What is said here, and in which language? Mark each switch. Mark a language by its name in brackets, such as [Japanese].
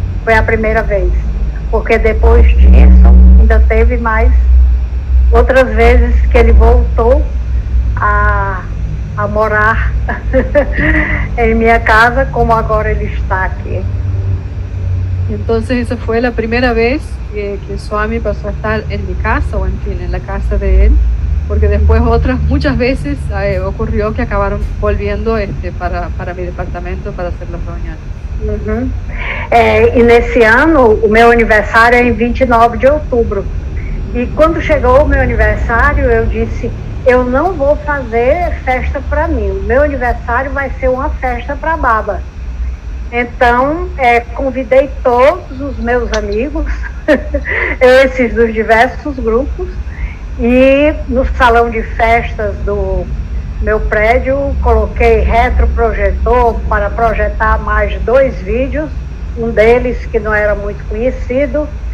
[Portuguese] Foi a primeira vez, porque depois disso ainda teve mais outras vezes que ele voltou a morar em minha casa, como agora ele está aqui. [Spanish] Entonces esa fue la primera vez que Swami pasó a estar en mi casa, o en fin, en la casa de él, porque después muchas veces ocurrió que acabaron volviendo para mi departamento para hacer las reuniones. [Portuguese] E nesse ano, o meu aniversário é em 29 de outubro. E quando chegou o meu aniversário, eu disse, eu não vou fazer festa para mim. O meu aniversário vai ser uma festa para Baba. Então, convidei todos os meus amigos, esses dos diversos grupos, e no salão de festas do meu prédio, coloquei retroprojetor para projetar mais 2 vídeos, um deles que não era muito conhecido.